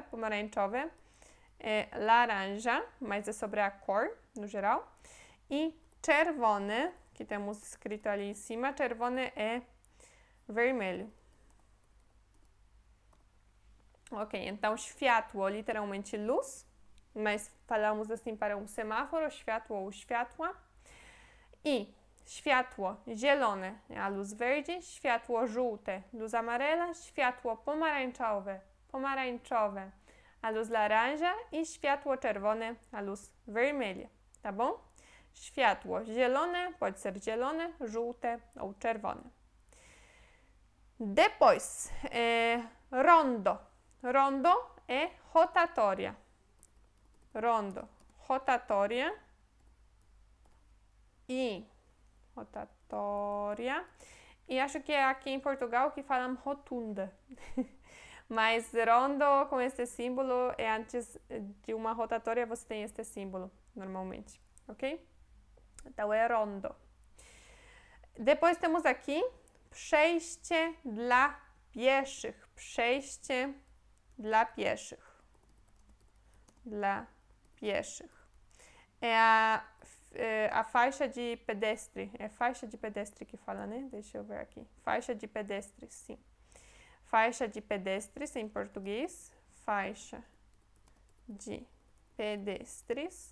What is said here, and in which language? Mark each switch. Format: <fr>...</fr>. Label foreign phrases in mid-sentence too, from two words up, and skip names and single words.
<pt>Pomarańczowe é laranja, mas é sobre a cor, no geral. E czerwone, que temos escrito ali em cima, czerwone é vermelho. Ok, então światło, literalmente luz, mas falamos assim para um semáforo,</pt> <pl>światło ou światła. I światło zielone,</pl> <pt>a luz verde,</pt> <pl>światło żółte,</pl> <pt>luz amarela,</pt> <pl>światło pomarańczowe,</pl> <pt>a luz laranja e</pt> <pl>światło czerwone,</pl> <pt>a luz vermelha, tá bom?</pt> <pl>Światło zielone,</pl> <pt>pode ser</pt> <pl>zielone, żółte</pl> <pt>ou czerwone. Depois, rondo. Rondo é rotatória. Rondo, rotatória. E rotatória. E acho que é aqui em Portugal que falam rotunda. Mas rondo com esse símbolo é antes de uma rotatória, você tem este símbolo normalmente, ok? Então é rondo. Depois temos aqui</pt> <pl>przejście dla pieszych. Przejście dla pieszych. Dla pieszych.</pl> <pt>É a faixa de pedestre. É faixa de pedestre que fala, né? Deixa eu ver aqui. Faixa de pedestre, sim. Faixa de pedestres em português. Faixa de pedestres.</pt>